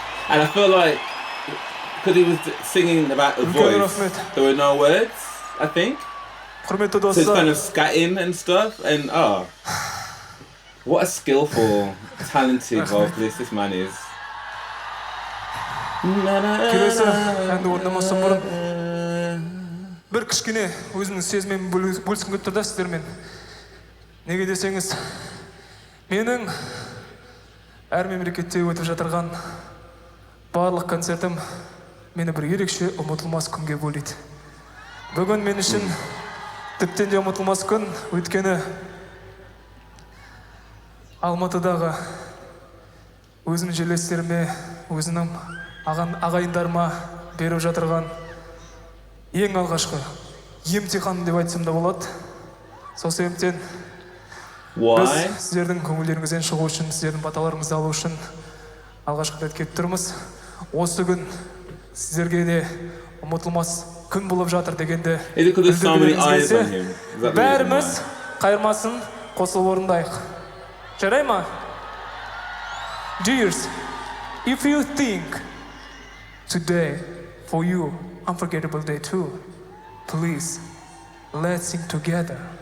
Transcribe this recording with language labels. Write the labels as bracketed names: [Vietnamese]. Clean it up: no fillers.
[English] And I feel like, because he was singing about a voice, there were no words, I think. [Kazakh] Құрметті [English] So it's kind of scatting and stuff, and what a skillful, talented vocalist this man is. [Kazakh] келесі әнді орындамастан бұрын бір кішкене өзімнің сезіміммен бөліскім келіп тұр да сіздермен. Неге десеңіз, менің әр мемлекетте өтіп жатырған барлық концертім мені бір ерекше ұмытылмас күнге бөлейді. Бүгін мен үшін тіптен де ұмытылмас күн, өйткені Алматыдағы өзімнің жерлестеріме, өзімнің ағайындарыма беріп жатырған ең алғашқы емтихан деп айтсам да болады. Сол себептен біз сіздердің көңілдеріңізден шығу үшін, сіздердің баталарыңызды алу үшін алғашқы рет келіп тұрмыз. Осы күн сіздерге де ұмытылмас күн болып жатыр дегенде білдіргілеріңіз келсе, бәріміз қайырмасын қосылып орындайық. Жарай ма? [English] Dears, if you think today for you unforgettable day too, please let's sing together.